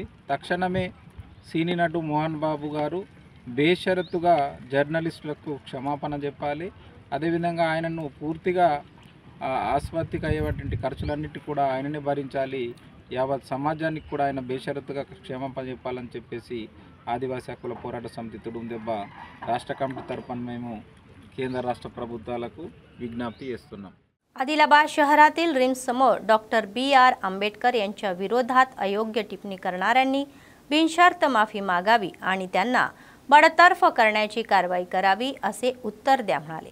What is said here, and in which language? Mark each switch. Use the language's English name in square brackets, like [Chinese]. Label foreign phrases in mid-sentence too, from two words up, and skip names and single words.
[Telugu] తక్షణమే సినీ నటు మోహన్ బాబు గారు బేషరతుగా జర్నలిస్టులకు క్షమాపణ చెప్పాలి। అదేవిధంగా ఆయనను పూర్తిగా ఆసుపత్రికి అయ్యేటువంటి ఖర్చులన్నిటి కూడా ఆయననే భరించాలి। యావత్ సమాజానికి కూడా ఆయన బేషరతుగా క్షమాపణ చెప్పాలని చెప్పేసి ఆదివాసీ హక్కుల పోరాట సమితి తుడుం దెబ్బ రాష్ట్ర కమిటీ తరపున మేము కేంద్ర రాష్ట్ర ప్రభుత్వాలకు विज्ञप्ती చేస్తున్నాం। [Marathi] आदिलाबाद शहरातील रिम्स समोर डॉक्टर BR आंबेडकर यांच्या विरोधात अयोग्य टिप्पणी करणाऱ्यांनी बिनशर्त माफी मागावी आणि त्यांना बडतर्फ करण्याची कारवाई करावी असे उत्तर द्या म्हणाले।